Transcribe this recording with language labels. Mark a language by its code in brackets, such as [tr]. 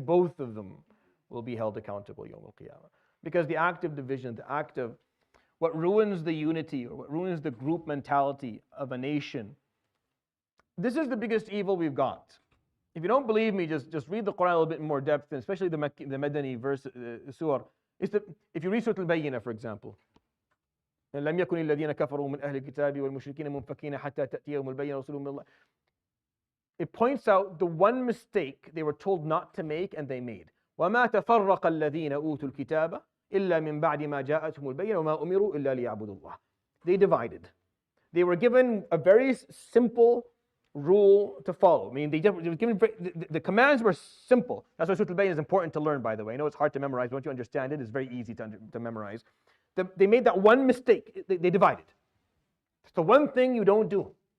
[en] Both of them will be held accountable Yawm al-Qiyamah. Because the act of division, the act of what ruins the unity or what ruins the group mentality of a nation, this is the biggest evil we've got. If you don't believe me, just read the Quran a little bit in more depth, and especially the Madani verse, surah. If you read Surat Al-Bayyinah, for example, [ar] لم يكن الذين كفروا من أهل الكتاب والمشركين منفكين حتى تأتيهم البينة رسول من الله. [en] It points out the one mistake they were told not to make and they made. [ar] وما تفرق الذين أوتوا الكتاب إلا من بعد ما جاءتهم البينة وما أمروا إلا ليعبدوا الله. [en] They divided. They were given a very simple rule to follow. I mean, they were given, the commands were simple. That's why Surat Al-Bayyinah is important to learn, by the way. I know it's hard to memorize, but once you understand it, it's very easy to memorize. They made that one mistake. They divided. It's the one thing you don't do.